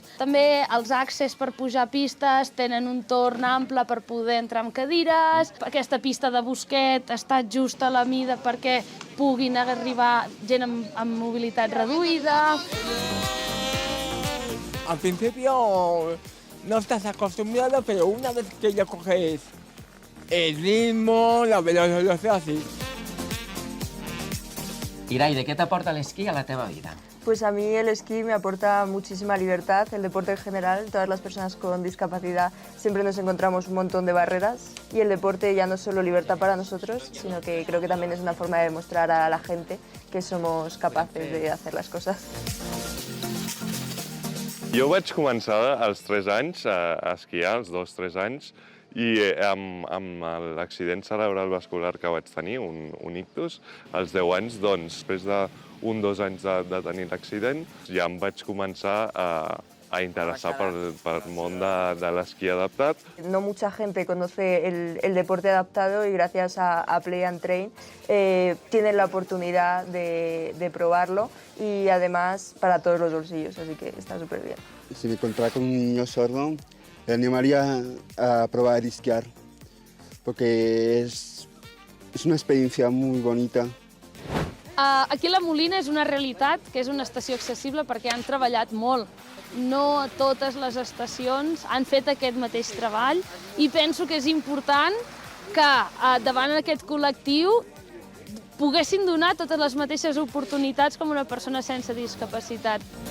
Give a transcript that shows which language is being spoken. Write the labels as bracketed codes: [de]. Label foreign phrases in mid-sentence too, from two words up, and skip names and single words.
[ca] També els accés per pujar pistes tenen un torn ample per poder entrar amb cadires. Aquesta pista de bosquet està just a la mida perquè puguin arribar gent amb mobilitat reduïda. [es] Al principio no estás acostumbrado, pero una vez que ya coges el ritmo, la velocidad, así. [ca] Iraide, [es] ¿qué te aporta [ca] l'esquí a la teva vida? [es] Pues a mí el esquí me aporta muchísima libertad, el deporte en general. Todas las personas con discapacidad siempre nos encontramos un montón de barreras y el deporte ya no es solo libertad para nosotros, sino que creo que también es una forma de demostrar a la gente que somos capaces de hacer las cosas. [ca] Jo vaig començar als 3 anys a esquiar, als 2-3 anys, i amb l'accident cerebral vascular que vaig tenir, un ictus, als 10 anys, doncs, després d'un o 2 anys de tenir l'accident, ja em vaig començar a interesar pel món de l'esquí adaptat. [es] No mucha gente conoce el deporte adaptado y gracias a Play and Train tienen la oportunidad de probarlo y además para todos los bolsillos, así que está súper bien. Si me encontrara con un niño sordo, le animaría a probar a esquiar, porque es una experiencia muy bonita. [ca] Aquí a La Molina és una realitat que és una estació accessible perquè han treballat molt. No totes les estacions han fet aquest mateix treball i penso que és important que davant aquest col·lectiu poguessin donar totes les mateixes oportunitats com una persona sense discapacitat.